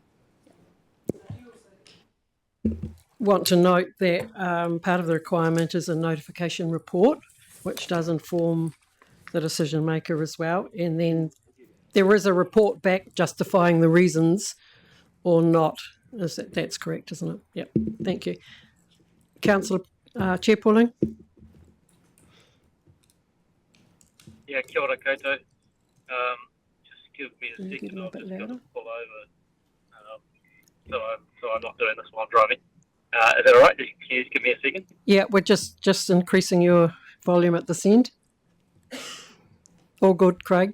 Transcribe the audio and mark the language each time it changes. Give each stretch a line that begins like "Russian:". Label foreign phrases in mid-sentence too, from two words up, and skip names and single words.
English: Want to note that part of the requirement is a notification report, which does inform the decision maker as well. And then there is a report back justifying the reasons or not. That's correct, isn't it? Yep. Thank you. Councillor Chair Pauling. Yeah,
Māori: kia ora koutou.
English: Just give me a second. A I'll bit just got to louder. pull over. So I'm not doing this while driving. Is that all right? Can you just give me a second? Yeah, we're just increasing your volume at this end. All good, Craig?